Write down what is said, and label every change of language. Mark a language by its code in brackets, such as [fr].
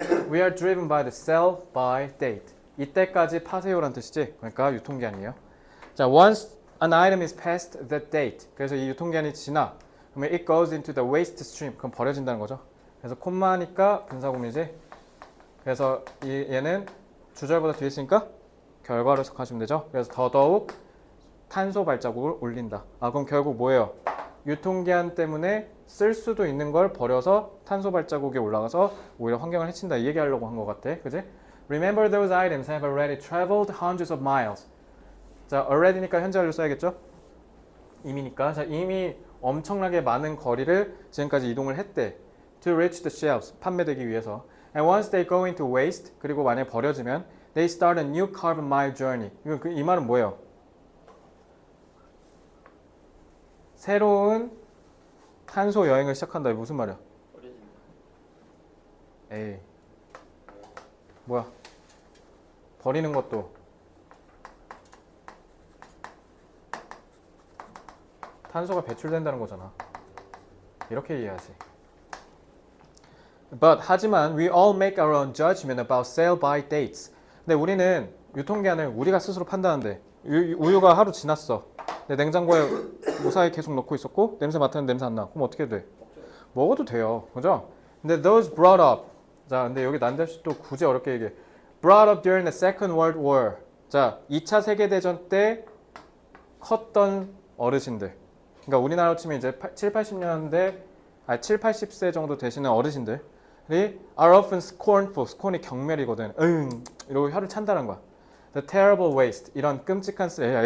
[en] We are driven by the sell by date. [ko] 이때까지 파세요란 뜻이지. 그러니까 유통기한이에요. [en] 자, once an item is past the date. [ko] 그래서 이 유통기한이 지나. [en] 그러면 it goes into the waste stream. [ko] 그럼 버려진다는 거죠. 그래서 콤마니까 분사구문이지. 그래서 얘는 주절보다 뒤에 있으니까 결과로 해석하시면 되죠. 그래서 더더욱 탄소 발자국을 올린다. 아, 그럼 결국 뭐예요? 유통기한 때문에 쓸 수도 있는 걸 버려서 탄소 발자국에 올라가서 오히려 환경을 해친다. 이 얘기하려고 한 것 같아. 그지? [en] Remember those items have already traveled hundreds of miles. [ko] 자, already니까 현재 완료 써야겠죠? 이미니까. 자, 이미 엄청나게 많은 거리를 지금까지 이동을 했대. [en] To reach the shelves. [ko] 판매되기 위해서. [en] And once they go into waste. [ko] 그리고 만약에 버려지면 [en] they start a new carbon mile journey. [ko] 이 말은 뭐예요? 새로운 탄소 여행을 시작한다. 이게 무슨 말이야? 버려진다. 에이. 뭐야? 버리는 것도 탄소가 배출된다는 거잖아. 이렇게 이해하지. [en] But [ko] 하지만 [en] we all make our own judgment about sell by dates. [ko] 근데 우리는 유통기한을 우리가 스스로 판단하는데 우유가 하루 지났어. 근데 냉장고에 무사히 계속 넣고 있었고 냄새 맡았는데 냄새 안 나. 그럼 어떻게 돼? 먹어도 돼요. 그죠? 근데 [en] those brought up. [ko] 자, 근데 여기 난데없이 또 굳이 어렵게 얘기해. [en] Brought up during the Second World War. [ko] 자, 2차 세계대전 때 컸던 어르신들. 그러니까 우리나라로 치면 이제 7, 80년대, 7, 80세 정도 되시는 어르신들이 [en] are often scornful. [ko] scorn이 경멸이거든. 이러고 혀를 찬다는 거야. [en] The terrible waste. [ko] 이런 끔찍한 쓰레기.